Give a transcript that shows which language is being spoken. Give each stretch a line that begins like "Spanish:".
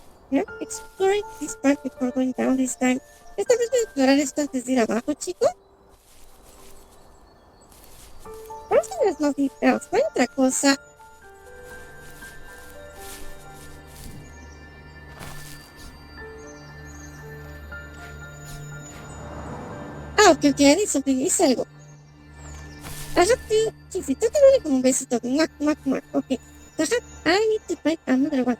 English: Yeah, exploring this part before going down this time.
Spanish: Esta vez voy a explorar esto antes de ir abajo, chicos. Parece que
English: there's nothing else.
Spanish: No hay otra cosa.
English: Ah, ok, I need something.
Spanish: Hice algo.
English: I have to...
Spanish: Sí, tengo que darle como un besito. Muac. Ok.
English: I need to find another one.